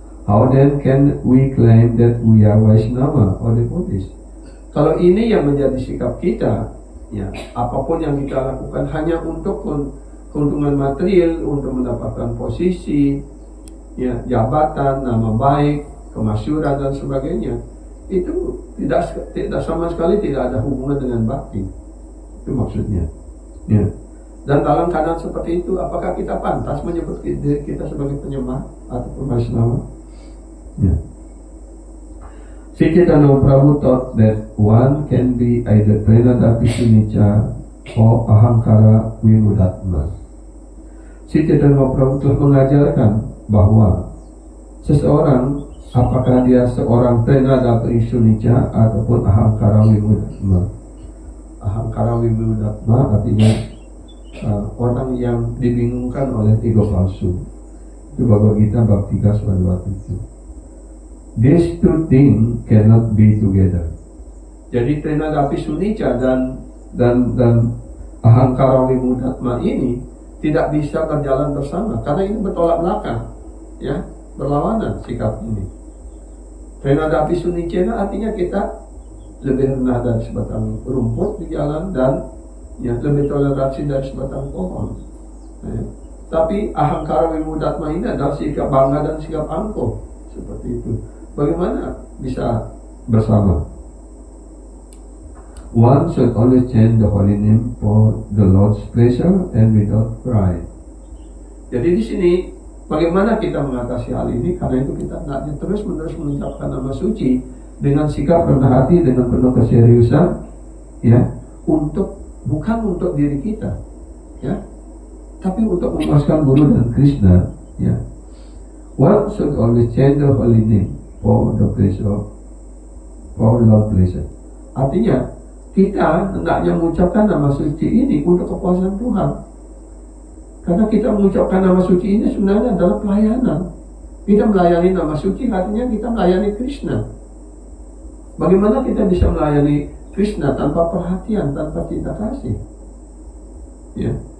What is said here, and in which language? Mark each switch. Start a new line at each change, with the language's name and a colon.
English: How then can we claim that we are Vaishnava or devotees?
Indonesian: Kalau ini yang menjadi sikap kita, ya, apapun yang kita lakukan hanya untuk keuntungan material, untuk mendapatkan posisi, ya, jabatan, nama baik, kemasyuran dan sebagainya, itu tidak sama sekali tidak ada hubungan dengan bakti. Itu maksudnya. Ya. Dan dalam keadaan seperti itu, apakah kita pantas menyebut diri kita sebagai penyembah ataupun Vaishnava?
English: Ya. Sri Chaitanya Prabhu taught that one can be either Trinadapi Sunicca or Ahankara Vimudatma.
Indonesian: Sri Chaitanya Prabhu telah mengajarkan bahwa seseorang, apakah dia seorang Trinadapi Sunicca ataupun Ahankara Vimudatma. Ahankara Vimudatma artinya orang yang dibingungkan oleh ego palsu. Itu Bhagavad Gita bab 3 ayat 27.
English: These two things cannot be together.
Indonesian: Jadi Trinadapi Sunicca dan Ahankara Vimudatma ini tidak bisa berjalan bersama karena ini bertolak belakang, ya, berlawanan sikap ini. Trinadapi Sunicca artinya kita lebih rendah dari sebatang rumput di jalan dan, ya, lebih toleransi dari sebatang pohon. Ya. Tapi Ahankara Vimudatma ini adalah sikap bangga dan sikap angkuh seperti itu. Bagaimana bisa bersama?
English: One should always chant the holy name for the Lord's pleasure and without pride.
Indonesian: Jadi di sini bagaimana kita mengatasi hal ini? Karena itu kita tidak terus-menerus mengucapkan nama suci dengan sikap rendah hati, dengan penuh keseriusan, ya, bukan untuk diri kita, ya, tapi untuk memuaskan Guru dan Krishna, ya.
English: One should always chant the holy name for the pleasure, for Lord pleasure.
Indonesian: Artinya kita hendaknya mengucapkan nama suci ini untuk kepuasan Tuhan. Karena kita mengucapkan nama suci ini sebenarnya adalah pelayanan. Kita melayani nama suci artinya kita melayani Krishna. Bagaimana kita bisa melayani Krishna tanpa perhatian, tanpa cinta kasih? Ya.